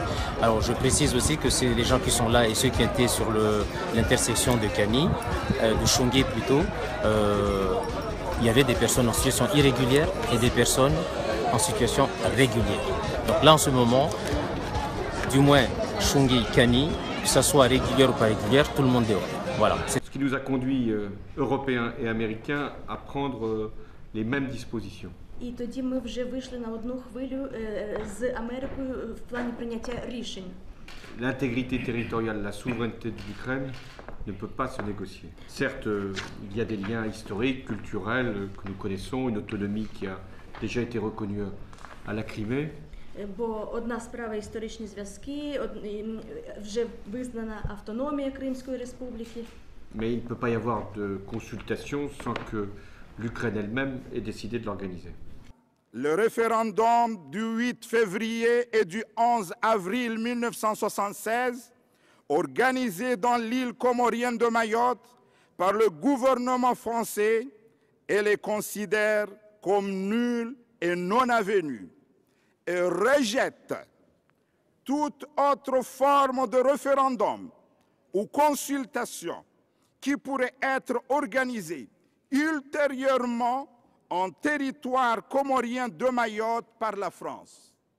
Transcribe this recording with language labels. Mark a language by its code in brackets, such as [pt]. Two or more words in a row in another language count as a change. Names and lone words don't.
[fr] Alors je précise aussi que c'est les gens qui sont là et ceux qui étaient sur l'intersection de Kani, de Chongé plutôt, il y avait des personnes en situation irrégulière et des personnes en situation régulière. Donc là en ce moment, du moins Chongé, Kani, que ça soit régulière ou pas régulière, tout le monde est dehors. Voilà. Ce qui nous a conduit, Européens et Américains, à prendre les mêmes dispositions. [uk] І тоді ми вже вийшли на одну хвилю з Америкою в плані прийняття рішень. [fr] L'intégrité territoriale, la souveraineté de l'Ukraine ne peut pas se négocier. Certes, il y a des liens historiques, culturels que nous connaissons, une autonomie qui a déjà été reconnue à la Crimée. [uk] Бо одна справа історичні зв'язки, вже визнана автономія Кримської республіки. [fr] Mais il ne peut pas y avoir de consultation sans que l'Ukraine elle-même ait décidé de l'organiser. Le référendum du 8 février et du 11 avril 1976, organisé dans l'île comorienne de Mayotte par le gouvernement français, et les considère comme nuls et non avenus, et rejette toute autre forme de référendum ou consultation qui pourrait être organisée ultérieurement en territoire comorien de Mayotte par la France.